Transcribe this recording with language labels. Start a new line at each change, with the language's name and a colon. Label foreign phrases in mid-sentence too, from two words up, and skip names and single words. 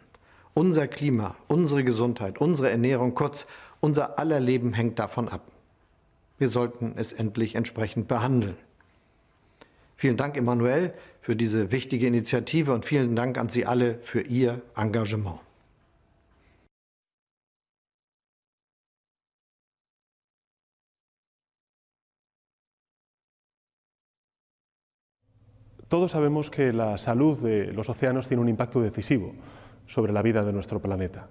German: Unser Klima, unsere Gesundheit, unsere Ernährung, kurz unser aller Leben hängt davon ab. Wir sollten es endlich entsprechend behandeln. Vielen Dank, Emmanuel, für diese wichtige Initiative und vielen Dank an Sie alle für Ihr Engagement.
Spanish: Todos sabemos que la salud de los océanos tiene un impacto decisivo sobre la vida de nuestro planeta.